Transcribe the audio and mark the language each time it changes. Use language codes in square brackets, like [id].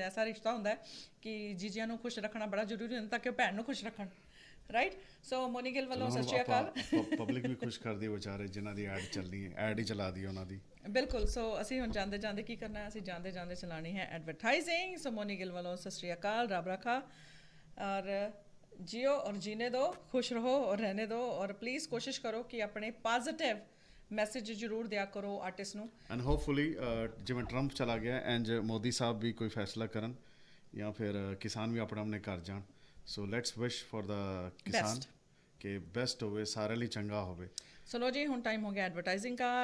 [pa] ਐਸਾ ਰਿਸ਼ਤਾ ਹੁੰਦਾ ਹੈ ਕਿ ਜੀਜਿਆਂ ਨੂੰ ਖੁਸ਼ ਰੱਖਣਾ ਬੜਾ ਜ਼ਰੂਰੀ ਹੁੰਦਾ ਤਾਂ ਕਿ ਉਹ ਭੈਣ ਨੂੰ ਖੁਸ਼ ਰੱਖਣ, ਰਾਈਟ। ਸੋ ਮੋਨੀ ਗਿੱਲ ਵੱਲੋਂ ਸਤਿ ਸ਼੍ਰੀ ਅਕਾਲ। ਪਬਲਿਕ ਵੀ ਖੁਸ਼ ਕਰਦੀ ਵਿਚਾਰੇ ਜਿਨ੍ਹਾਂ ਦੀ ਐਡ ਚੱਲਣੀ ਹੈ, ਐਡ ਹੀ ਚਲਾ ਦੀ ਉਹਨਾਂ ਦੀ। ਬਿਲਕੁਲ। ਸੋ ਅਸੀਂ ਹੁਣ ਜਾਂਦੇ ਜਾਂਦੇ ਕੀ ਕਰਨਾ ਹੈ, ਅਸੀਂ ਜਾਂਦੇ ਜਾਂਦੇ ਚਲਾਣੀ ਹੈ ਐਡਵਰਟਾਈਜ਼ਿੰਗ। ਸੋ ਮੋਨੀ ਗਿੱਲ ਵੱਲੋਂ ਸਤਿ ਸ਼੍ਰੀ ਅਕਾਲ, ਰੱਬ ਰੱਖਾ, [hi] और जियो और जीने दो, खुश रहो और रहने दो, और प्लीज़ कोशिश करो कि अपने पॉजिटिव मैसेज जरूर दिया करो आर्टिस्ट ਨੂੰ। [pa] ਐਂਡ ਹੋਪਫੁਲੀ ਜਿਵੇਂ ਟਰੰਪ ਚਲਾ ਗਿਆ ਐਂਡ ਮੋਦੀ ਸਾਹਿਬ ਵੀ ਕੋਈ ਫੈਸਲਾ ਕਰਨ ਜਾਂ ਫਿਰ ਕਿਸਾਨ ਵੀ ਆਪਣੇ ਆਪਣੇ ਘਰ ਜਾਣ। ਸੋ [en] let's wish for the [pa] ਕਿਸਾਨ ਕਿ ਬੈਸਟ ਹੋਵੇ, ਸਾਰੇ ਲਈ ਚੰਗਾ ਹੋਵੇ। ਸੋ ਲੋ ਜੀ, ਹੁਣ ਟਾਈਮ ਹੋ ਗਿਆ ਐਡਵਰਟਾਈਜ਼ਿੰਗ ਦਾ।